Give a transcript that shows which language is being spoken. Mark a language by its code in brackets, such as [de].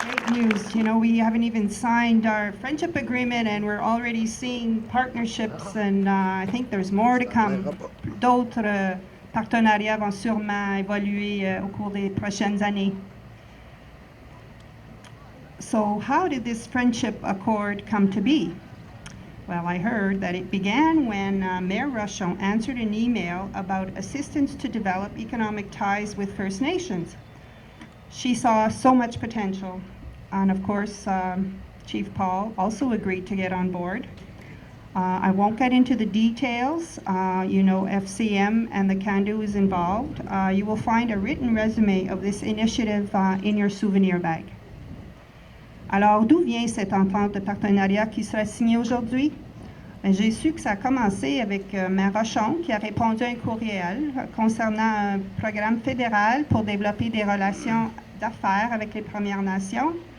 [en] News. We haven't even signed our friendship agreement and we're already seeing partnerships, and I think there's more to come. [fr] D'autres partenariats vont sûrement évoluer au cours des prochaines années. [en] So how did this friendship accord come to be? Well, I heard that it began when Mayor Rochon answered an email about assistance to develop economic ties with First Nations. She saw so much potential. And of course, Chief Paul also agreed to get on board. I won't get into the details. FCM and the CANDO is involved. You will find a written resume of this initiative in your souvenir bag. [fr] Alors, d'où vient cette entente de partenariat qui sera signée aujourd'hui? J'ai su que ça a commencé avec Maire Rochon, qui a répondu à un courriel concernant un programme fédéral pour développer des relations d'affaires avec les Premières Nations.